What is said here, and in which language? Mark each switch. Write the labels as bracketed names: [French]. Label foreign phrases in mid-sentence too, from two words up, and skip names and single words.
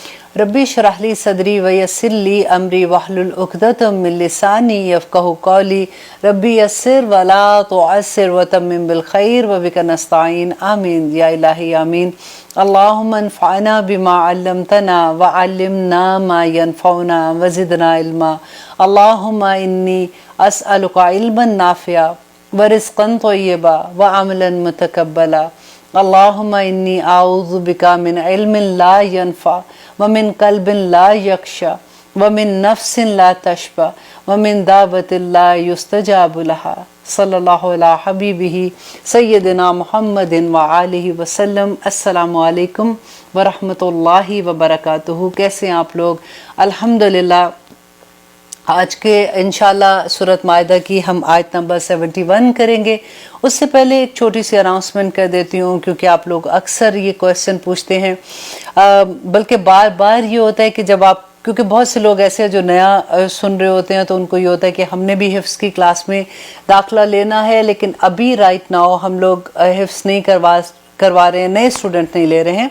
[Arabic] رب اشرح لي صدري ويسر لي أمري واحلل عقدة من لساني يفقهوا قولي رب يسر ولا تعسر وتمم بالخير وبك نستعين آمين يا إلهي آمين. اللهم انفعنا بما علمتنا وعلمنا ما ينفعنا وزدنا علما. اللهم إني أسألك علما نافعا ورزقا طيبا وعملا متقبلا. اللهم إني أعوذ بك من علم لا ينفع ومن قلب لا يخشع ومن نفس لا تشبع ومن دعوة لا يستجاب لها. صلى الله على حبيبه سيدنا محمد وآله وسلم. السلام عليكم ورحمة الله وبركاته. [Urdu] کیسے ہیں آپ لوگ؟ الحمدللہ. آج کے انشاءاللہ سورت مائدہ کی ہم آیت نمبر 71 کریں گے. اس سے پہلے ایک چھوٹی سی اناؤنسمنٹ کر دیتی ہوں، کیونکہ آپ لوگ اکثر یہ کوئسچن پوچھتے ہیں، بلکہ بار بار یہ ہوتا ہے کہ جب آپ، کیونکہ بہت سے لوگ ایسے ہیں جو نیا سن رہے ہوتے ہیں، تو ان کو یہ ہوتا ہے کہ ہم نے بھی حفظ کی کلاس میں داخلہ لینا ہے، لیکن ابھی [English] right now [Urdu] ہم لوگ حفظ نہیں کروا رہے ہیں، نئے سٹوڈنٹ نہیں لے رہے ہیں.